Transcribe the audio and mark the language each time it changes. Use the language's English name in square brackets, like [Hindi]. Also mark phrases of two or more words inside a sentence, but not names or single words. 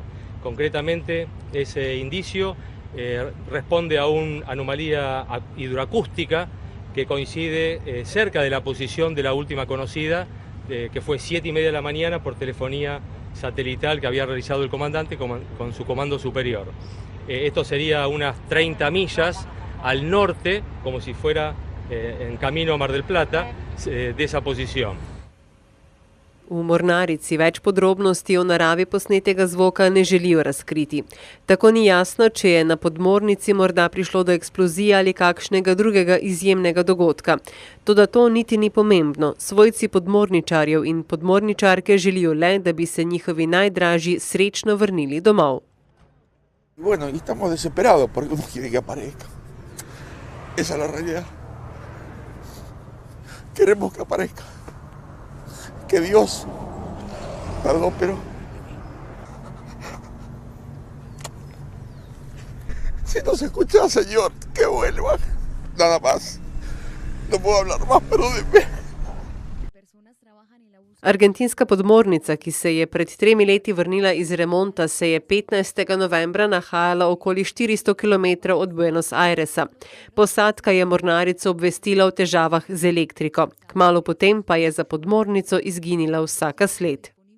[Spanish] Concretamente, ese indicio responde a una anomalía hidroacústica que coincide cerca de la posición de la última conocida, que fue 7:30 de la mañana por telefonía satelital que había realizado el comandante con su comando superior. Esto sería unas 30 millas al norte, como si fuera en camino a Mar del Plata, de esa posición. [Slovenian] V mornarici več podrobnosti o naravi posnetega zvoka ne želijo razkriti. Tako ni jasno, če je na podmornici morda prišlo do eksplozije ali kakšnega drugega izjemnega dogodka. Toda to niti ni pomembno. Svojci podmorničarjev in podmorničarke želijo le, da bi se njihovi najdražji srečno vrnili domov. [Spanish] Bueno, y estamos desesperados porque uno quiere que aparezca. Esa es la realidad. Queremos que aparezca. Que Dios, perdón, pero si no se escucha, Señor, que vuelvan. Nada más. No puedo hablar más, perdónenme. [Slovenian] Argentinska podmornica, ki se je pred 3 leti vrnila iz remonta, se je 15. novembra nahajala okoli 400 km od Buenos Airesa. Posadka je mornarico obvestila o težavah z elektriko. Kmalu potem pa je za podmornico izginila vsaka sled.